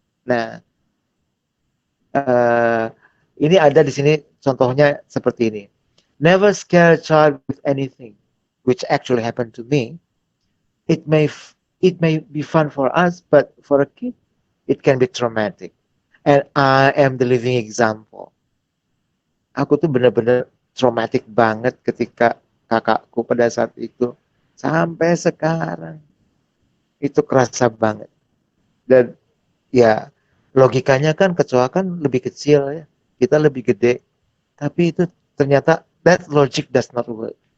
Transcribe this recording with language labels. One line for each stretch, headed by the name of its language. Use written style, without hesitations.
Indonesian: Nah, ini ada di sini contohnya seperti ini.
English: Never scare a child with anything, which actually happened to me. It may be fun for us, but for a kid, it can be traumatic. And I am the living example.
Indonesian: Aku tuh benar-benar traumatic banget ketika kakakku pada saat itu. Sampai sekarang. Itu kerasa banget. Dan ya logikanya kan kecoa kan lebih kecil ya. Kita lebih gede. Tapi itu ternyata
English: that logic does not work.